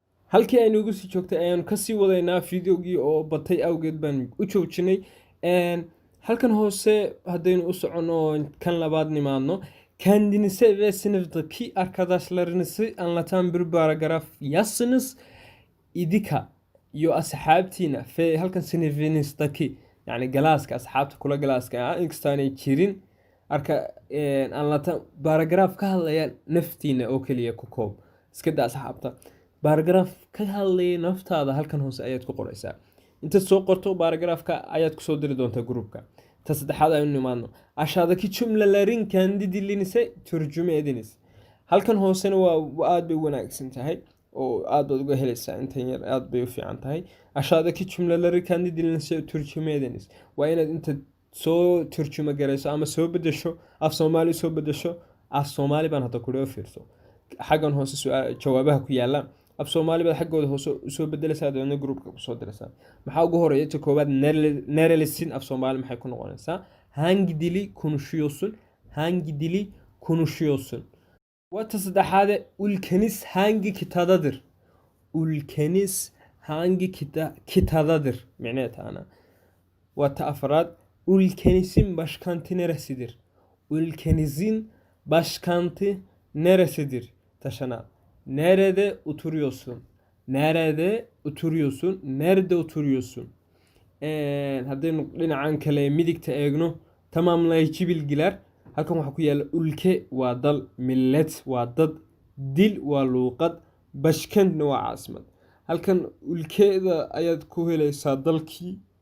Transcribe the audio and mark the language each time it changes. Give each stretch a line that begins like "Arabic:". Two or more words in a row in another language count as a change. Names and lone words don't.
Somali: halkii aynu ugu sii joogtay ayaanu kasii wadaynaa videogii oo batay awgeed baan u joojinay. Halkan hoose haddaynu u soconno kan labaad nimaadno.
Turkish: Kendinize ve sınıftaki arkadaşlarınızı anlatan bir paragraf yazsınız.
Somali: İdika iyo asxaabtiina fe halkan
Turkish: sınıfınızdaki yani
Somali: galaaska asxaabta kula galaaska inkastaanay jirin
Turkish: anlatan paragraf
Somali: ka hadlaya naftiina oo keliya ku koob iska daa asxaabta. Paragraf ka hadlaya naftaada halkan hoose ayaad ku qoraysaa. Intaad soo qorto paragrafka ayaad kusoo diri doontaa grupka. Ta saddexaad aynu nimaadno.
Turkish: Aşağıdaki cümlelerin kendi dilinize tercüme ediniz.
Somali: Halkan hoosena waa aad bay u wanaagsan tahay oo aad baad uga helaysaa intan yar aad bay u fiican tahay.
Turkish: Aşağıdaki cümleleri kendi dilinize tercüme ediniz.
Somali: Waa inaad inta soo tercüme garayso ama soo bedesho af Soomaali soo bedesho. Af Soomaali baan hadda kula fiirso. Xaggan hoose jawaabaha ku yaala. Af Soomaali baad xaggooda hoose soo bedelaysaa doona grupka ku soo diraysaa. Maxaa ugu horeeya ta koobaad nerelisin af Soomaali maxay ku noqonaysaa?
Turkish: Hangi dili konuşuyorsun? Hangi dili konuşuyorsun?
Somali: Wata saddexaade
Turkish: ülkeniz hangi kıtadadır? Ülkeniz hangi kıtadadır?
Somali: Micneheed taana. Wata afraad
Turkish: ülkenizin başkenti neresidir? Ülkenizin başkenti neresidir? Taşana. Nerede oturuyorsun? Nerede oturuyorsun? Nerede oturuyorsun?
Somali: Haddaynu dhinacan kale midigta eegno
Turkish: tamamlayıcı bilgiler.
Somali: Halkan waxaa ku yaala ülke waa dal, millet waa dad, dil waa luuqad, başkentna waa caasimad. Halkan ülkeda ayaad ku helaysaa dalkii.